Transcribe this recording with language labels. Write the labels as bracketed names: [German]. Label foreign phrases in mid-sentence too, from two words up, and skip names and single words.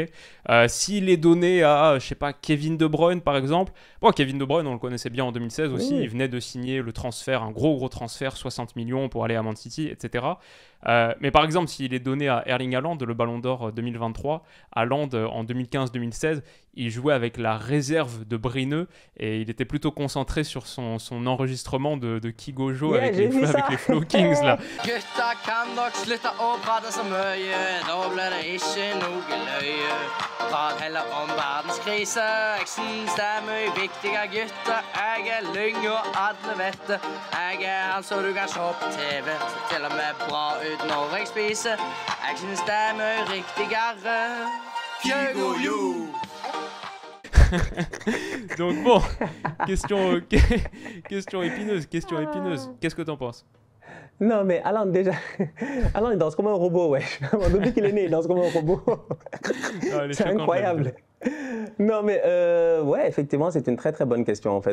[French] S'il est donné à, je sais pas, Kevin De Bruyne par exemple, Kevin De Bruyne on le connaissait bien en 2016 aussi, il venait de signer le transfert, un gros transfert, 60 millions pour aller à Man City, etc. Mais par exemple, s'il est donné à Erling Haaland, le Ballon d'Or 2023, Haaland en 2015-2016, il jouait avec la réserve de Brineux et il était plutôt concentré sur son enregistrement de Kigojo avec les Flow Kings là. [Norwegian] Gutta kan dere slutte å prate så mye, da blir det ikke noe løye. Prat heller om verdenskrise, jeg syns det er mye viktigere gutter. Jeg er lyng og alle vet det. Jeg er han så du kan se på TV, så til og med bra ut når jeg spiser. Jeg syns det er mye riktigere. Kygo-jo! [French] Donc bon, question épineuse. Qu'est-ce que t'en penses? Non, mais Haaland, déjà, Haaland, il danse comme un robot, ouais. Depuis qu'il est né, il danse comme un robot. C'est incroyable. Non, mais ouais, effectivement, c'est une très très bonne question en fait.